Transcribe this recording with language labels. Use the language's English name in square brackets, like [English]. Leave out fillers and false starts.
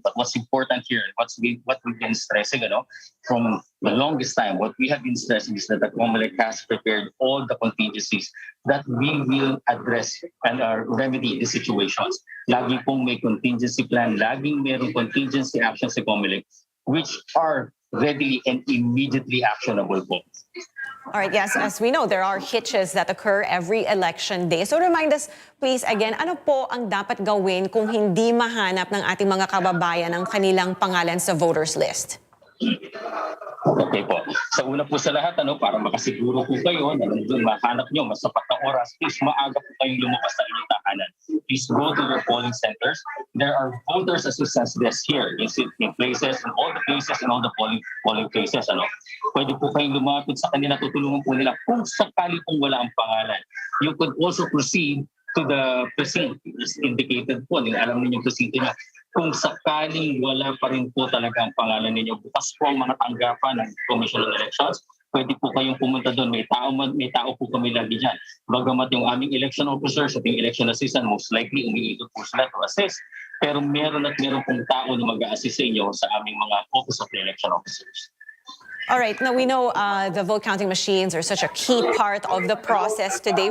[English] But what's important here, what we've been stressing, from the longest time, what we have been stressing is that the COMELEC has prepared all the contingencies that we will address and remedy the situations. [Filipino] Lagi pong may contingency plan, laging merong contingency actions sa COMELEC, [English] which are readily and immediately actionable [Filipino] po. [English] All right, yes, as we know, there are hitches that occur every election day. So remind us, please, again, [Filipino] ano po ang dapat gawin kung hindi mahanap ng ating mga kababayan ang kanilang pangalan sa voters list? Okay po. Sa una po sa lahat, para makasiguro po kayo na nandun mahanap nyo mas sapat na oras, please maaga po kayong lumabas sa inyong tahanan. [English] Please go to your polling centers. There are voters assistance desks here in places, in all the places, in all the polling places. [Filipino] Pwede po kayong lumapit sa kanila, tutulungan po nila kung sakali pong wala ang pangalan. [English] You could also proceed to the precinct as indicated po. [Filipino] Alam niyo yung precinct niya. Kung sakaling wala pa rin po talaga ang pangalan ninyo, bukas po ang mga tanggapan ng Commission on Elections. Pwede po kayong pumunta doon. May tao po kami lagi dyan. Bagamat yung aming election officers at yung election assistant, [English] most likely [Filipino] umiikot po sila [English] to assist. [Filipino] Pero meron pong tao na mag-a-assist sa inyo sa aming mga office of the election officers. [English] All right, now we know the vote counting machines are such a key part of the process today.